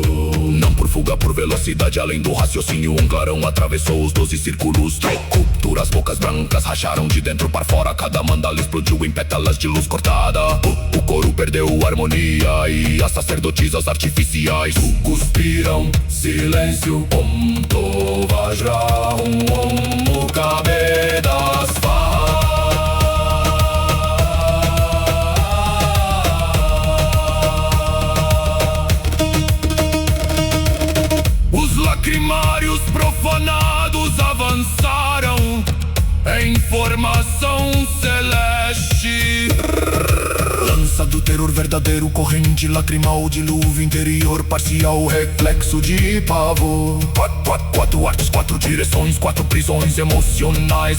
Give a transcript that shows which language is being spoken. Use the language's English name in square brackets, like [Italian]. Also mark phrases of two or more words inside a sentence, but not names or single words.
[Portuguese] Não por fuga, por velocidade, além do raciocínio, um clarão atravessou os 12 círculos. Culturas, bocas brancas racharam de dentro para fora. Cada mandala explodiu em pétalas de luz cortada. O coro perdeu a harmonia e as sacerdotisas artificiais cuspiram silêncio. [Sanskrit] Om to vajrahum, om mukabedas fa. [Portuguese] Lacrimários profanados avançaram em formação celeste. Lança do terror verdadeiro, corrente lacrimal, dilúvio interior parcial, reflexo de pavor. Quatro artes, 4 direções, 4 prisões emocionais.